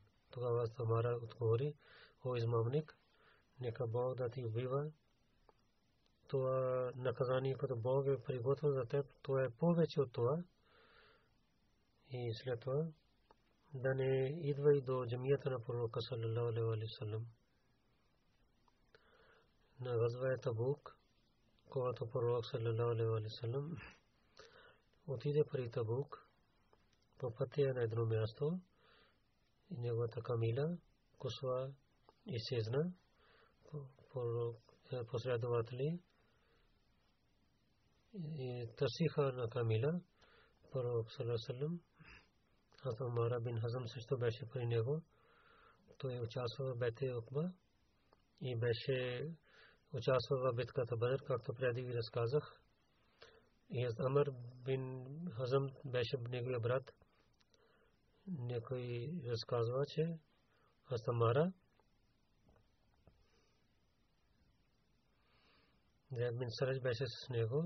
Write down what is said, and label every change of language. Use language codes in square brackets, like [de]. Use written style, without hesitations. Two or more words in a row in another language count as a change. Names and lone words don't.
[bg] Тогава Самара отговори, о измамник, нека Бог да ти убива. Това наказание, което Бог е приготвил за теб, това е повече от това. И след това да не идва и до джамията на пророка [ar] صلى الله عليه وسلم. [bg] На газва Табук, когато пророк [ar] صلى الله عليه وسلم [bg] отиде при Табук, по пътя на едно място и неговата камила Кусва изчезна. Последователи и търсиха на камила пророк [ar] صلى الله عليه وسلم. [bg] Умар бин Хазм също беше при него. Той участва в Бейт Укба и беше участва в битката Бадър, както преди ви разказах. И Амр бин Хазм беше неговия брат. Някой разказва, че Умар Зейд бин Сарач беше с него.